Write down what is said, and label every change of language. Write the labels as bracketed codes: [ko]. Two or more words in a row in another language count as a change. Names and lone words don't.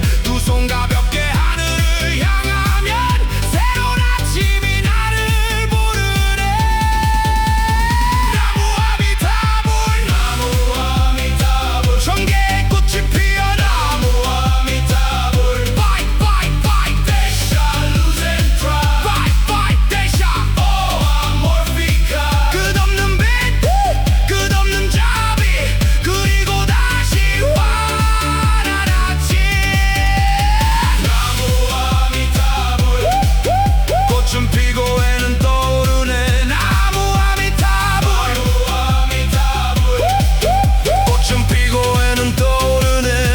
[ko] 두 손 가볍게 하늘을 향하면 새로운 아침이 나를 부르네. 나무 아미타불 나무 아미타불 천 개의 꽃이 피어 나무 아미타불 [pt] Deixa a luz entrar Deixa oh amorfica. [ko] 끝없는 빛 끝없는 자비 그리고 다시 환한 아침. 나무 아미타불 꽃은 피고 해는 떠오르네. 나무 아미타불 꽃은 피고 해는 떠오르네.